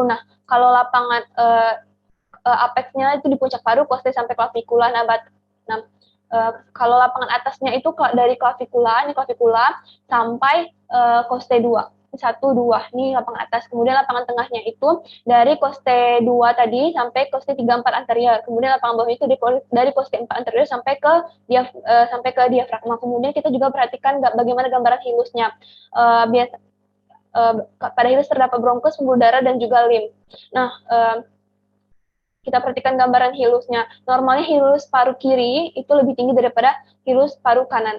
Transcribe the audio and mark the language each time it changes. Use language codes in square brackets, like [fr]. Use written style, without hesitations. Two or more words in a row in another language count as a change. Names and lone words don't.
[id] Nah, kalau lapangan apexnya itu di puncak paru, coste sampai clavikula. Nah, kalau lapangan atasnya itu dari clavikula sampai coste 2. 1, 2, ini lapangan atas. Kemudian lapangan tengahnya itu dari coste 2 tadi sampai coste 3, 4 anterior. Kemudian lapangan bawahnya itu dari coste 4 anterior sampai ke diafragma. Kemudian kita juga perhatikan bagaimana gambaran hilusnya. Pada hilus terdapat bronkus, pembuluh darah, dan juga lim. Nah, kita perhatikan gambaran hilusnya. Normalnya hilus paru kiri itu lebih tinggi daripada hilus paru kanan.